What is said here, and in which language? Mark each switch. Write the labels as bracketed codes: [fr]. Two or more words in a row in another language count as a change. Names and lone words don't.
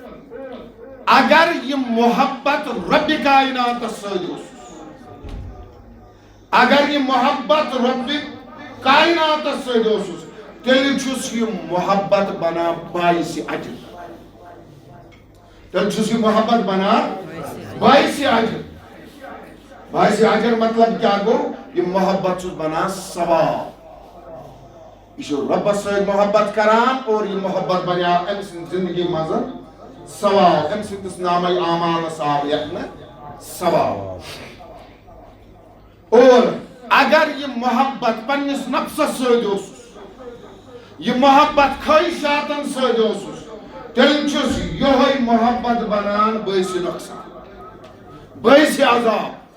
[ks] اور اگر یہ محبت رب کائنات سۭتۍ اگر یہ محبت رب کائنات سۭتۍ تیٚلہِ چھُس یہ محبت بنان باعث اجر تیٚلہِ چھُس یہ محبت بنان باعث اجر باعث اجر مطلب کیا گو یہ محبت چھُس بنان ثواب یہ چھُ ربس سۭتۍ محبت کران اور یہ محبت بنیو أمۍ سٕنٛدِ زندگی منٛز ثواب أمۍ سٕنٛدِس نامے اعمالس آو یتنہٕ ثواب اور اگر یہ محبت پننس نفسس سۭتۍ یہ محبت خواہشاتن سۭتۍ تیٚلہِ چھُس یہوے محبت بنان باعث نۄقصان باعث عذاب